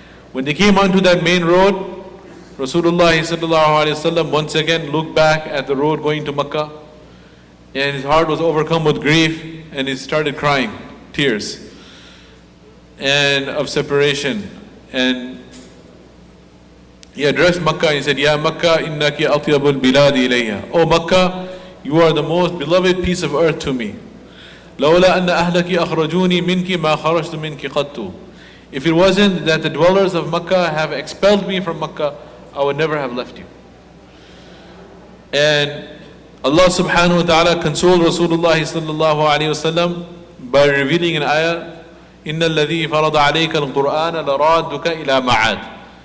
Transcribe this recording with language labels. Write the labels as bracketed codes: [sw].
[en] When they came onto that main road, Rasulullah sallallahu alaihi wasallam once again looked back at the road going to Makkah, and his heart was overcome with grief and he started crying, tears, and of separation. And he addressed Makkah and he said, [ar] Ya Makkah, innaki atyabul biladi ilayya. [en] Oh Makkah, you are the most beloved piece of earth to me. [ar] لولا أن أهلك أخرجوني منك ما خرجت منك قط. [en] If it wasn't that the dwellers of Makkah have expelled me from Makkah, I would never have left you. And Allah subhanahu wa ta'ala consoled Rasulullah sallallahu alayhi wasallam by revealing an ayah, [ar] إِنَّ الَّذِي فَرَضَ عَلَيْكَ الْقُرْآنَ لَرَادُّكَ إِلَى مَعَادٍ.